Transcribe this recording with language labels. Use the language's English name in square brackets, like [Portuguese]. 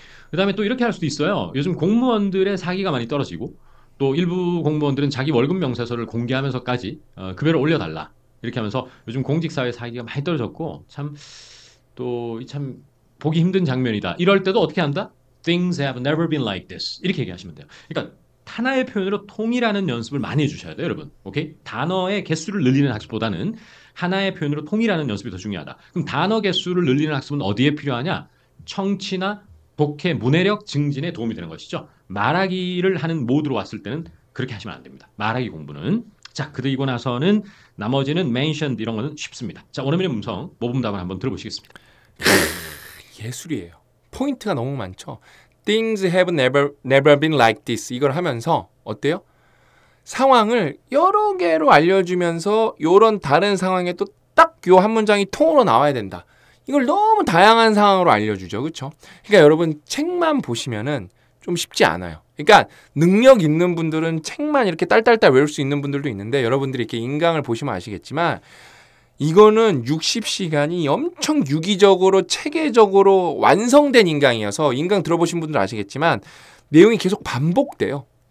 [Korean] 그 다음에 또 이렇게 할 수도 있어요. 요즘 공무원들의 사기가 많이 떨어지고 또 일부 공무원들은 자기 월급 명세서를 공개하면서까지 급여를 올려달라 이렇게 하면서 요즘 공직사회 사기가 많이 떨어졌고 참 보기 힘든 장면이다. 이럴 때도 어떻게 한다? [English] Things have never been like this [Korean] 이렇게 얘기하시면 돼요. 그러니까 하나의 표현으로 통일하는 연습을 많이 해주셔야 돼요, 여러분. 오케이? 단어의 개수를 늘리는 학습보다는 하나의 표현으로 통일하는 연습이 더 중요하다. 그럼 단어 개수를 늘리는 학습은 어디에 필요하냐? 청취나 독해, 문해력 증진에 도움이 되는 것이죠. 말하기를 하는 모드로 왔을 때는 그렇게 하시면 안 됩니다. 말하기 공부는. 자, 그리고 나서는 나머지는 mentioned 이런 거는 쉽습니다. 자, 원어민의 음성 모범답을 한번 들어보시겠습니다. 예술이에요. 포인트가 너무 많죠. [English] Things have never been like this. [Korean] 이걸 하면서 어때요? 상황을 여러 개로 알려주면서 요런 다른 상황에 또 딱 요 한 문장이 통으로 나와야 된다. 이걸 너무 다양한 상황으로 알려주죠. 그렇죠? 그러니까 여러분 책만 보시면은 좀 쉽지 않아요. 그러니까 능력 있는 분들은 책만 이렇게 딸딸딸 외울 수 있는 분들도 있는데 여러분들이 이렇게 인강을 보시면 아시겠지만 이거는 60시간이 엄청 유기적으로 체계적으로 완성된 인강이어서 인강 들어보신 분들은 아시겠지만 내용이 계속 반복돼요.